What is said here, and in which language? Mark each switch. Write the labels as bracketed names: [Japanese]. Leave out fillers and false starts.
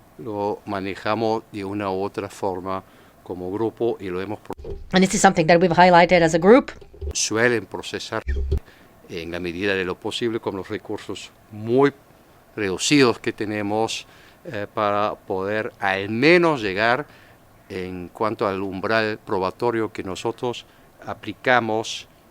[Spanish] Lo manejamos de una u otra forma como grupo y lo hemos [English] And this is something that we've highlighted as a group. [Spanish] Suelen procesar en la medida de lo posible con los recursos muy reducidos que tenemos para poder al menos llegar en cuanto al umbral probatorio que nosotros aplicamos,